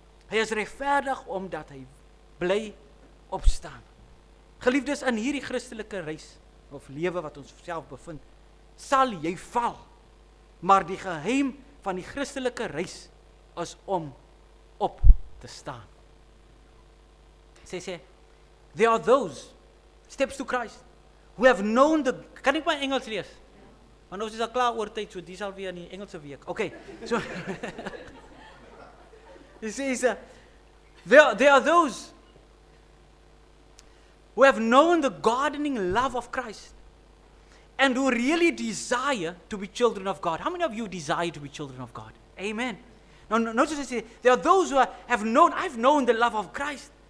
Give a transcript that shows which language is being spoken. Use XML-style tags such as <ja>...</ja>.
<af>Hy is regverdig omdat hy bly opstaan. Geliefdes, in hierdie Christelike reis of lewe wat ons self bevind, sal jy val. Maar die geheim van die Christelike reis is om op te staan.</af> <en>Sê, there are those, steps to Christ, who have known the,</en> <af>kan ek my Engels lees? Want ons is al klaar oor tyd, so die sal weer in die Engelse week.</af> <en>Okay, so, he says, there are those who have known the gardening love of Christ and who really desire to be children of God. How many of you desire to be children of God? Amen. Now, notice I say, there are those who have known, I've known the love of Christ.</en>